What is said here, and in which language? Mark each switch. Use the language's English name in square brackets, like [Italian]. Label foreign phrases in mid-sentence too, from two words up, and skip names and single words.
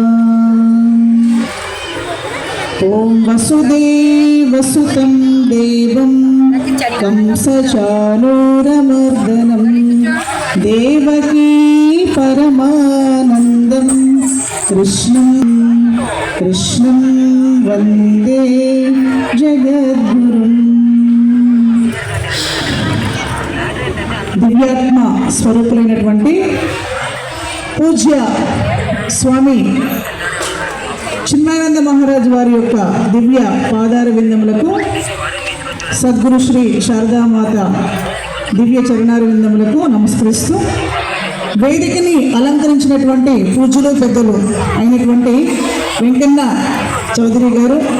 [Sanskrit] ॐ वसुदेवसुतं देवं कंसचाणूरमर्दनं देवकी परमानन्दं कृष्णं वन्दे जगद्गुरुम्। [Telugu] దివ్యాత్మ స్వరూపులైనటువంటి పూజ్య స్వామి చిన్మయానంద మహారాజ్ వారి యొక్క దివ్య పాదార విందములకు, సద్గురు శ్రీ శారదామాత దివ్య చరణార విందములకు నమస్కరిస్తూ, వేదికని అలంకరించినటువంటి పూజ్యులు పెద్దలు అయినటువంటి వెంకన్న చౌదరి గారు